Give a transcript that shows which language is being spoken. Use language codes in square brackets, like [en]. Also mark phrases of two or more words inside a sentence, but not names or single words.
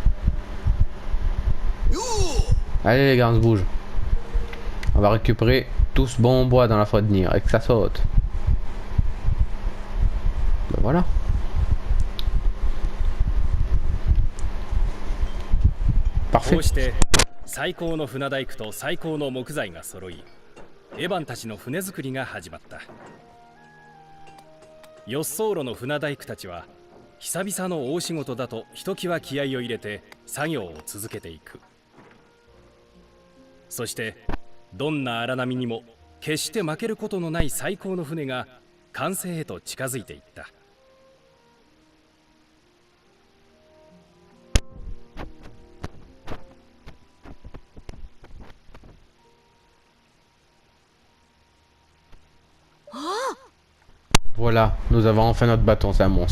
[fr] Allez les gars, on se bouge. On va récupérer tout ce bon bois dans la forêt de Nier et que ça saute. Ben voilà. Parfait. [ja] 最高の船大工と最高の木材が揃い、エヴァンたちの船作りが始まった。ヨッソーロの船大工たちは久々の大仕事だとひときわ気合を入れて作業を続けていく。そしてどんな荒波にも決して負けることのない最高の船が完成へと近づいていった。 [fr] Voilà, nous avons enfin notre bâton, c'est un monstre.